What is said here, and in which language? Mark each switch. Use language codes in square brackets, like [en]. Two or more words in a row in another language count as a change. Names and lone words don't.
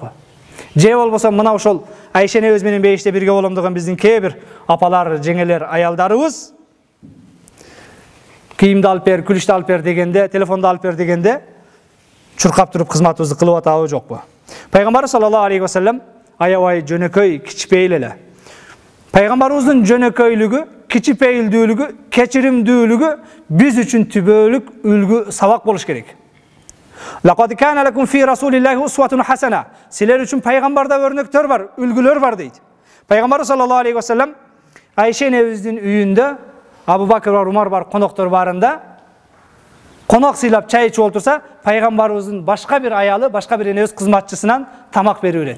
[ky] Же болбосо мына ошол Айша энебиз менен бейиште бирге болом деген биздин кээ бир апалар, жеңелер, аялдарыбыз кийимди алып бер, күлүштү алып бер дегенде, телефонду алып бер дегенде чуркап туруп кызматыбызды кылып атабы, жокпу? Пайгамбар [ar] صلى الله عليه وسلم [ky] аябай жөнөкөй, кичипейил эле. Пайгамбарыбыздын жөнөкөйлүгү, кичипейилдүүлүгү, кечиримдүүлүгү биз үчүн түбөлүк үлгү, сабак болуш керек. [ar] لقد كان لكم في رسول الله أسوة حسنة. [ky] Силер үчүн пайгамбарда өрнөктөр бар, үлгүлөр бар дейт. Пайгамбар [ar] صلى الله عليه وسلم [ky] Айша энебиздин үйүндө Абу Бакыр бар, Умар бар, коноктор барында конок сыйлап чай ичип отурса, пайгамбарыбыздын башка бир аялы, башка бир энебиз кызматчысынан тамак берип берет.